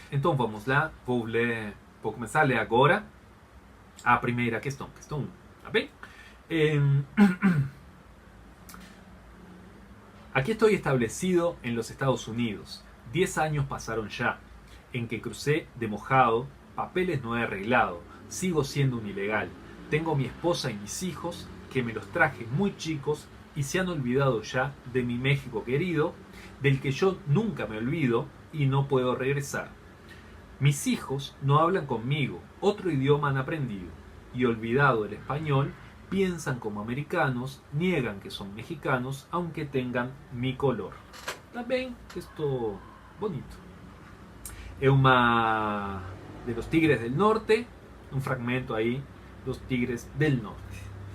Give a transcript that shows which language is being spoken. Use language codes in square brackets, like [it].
[pt] Então vamos lá, vou começar a ler agora a primeira questão, questão 1, tá bem? [es] Aquí estoy establecido en los Estados Unidos. 10 años pasaron ya, en que crucé de mojado, papeles no he arreglado, sigo siendo un ilegal. Tengo mi esposa y mis hijos, que me los traje muy chicos y se han olvidado ya de mi México querido, del que yo nunca me olvido y no puedo regresar. Mis hijos no hablan conmigo, otro idioma han aprendido, y olvidado el español, piensan como americanos, niegan que son mexicanos, aunque tengan mi color. [pt] Tá bem? Texto bonito. É uma de los Tigres del Norte, um fragmento aí dos Tigres del Norte.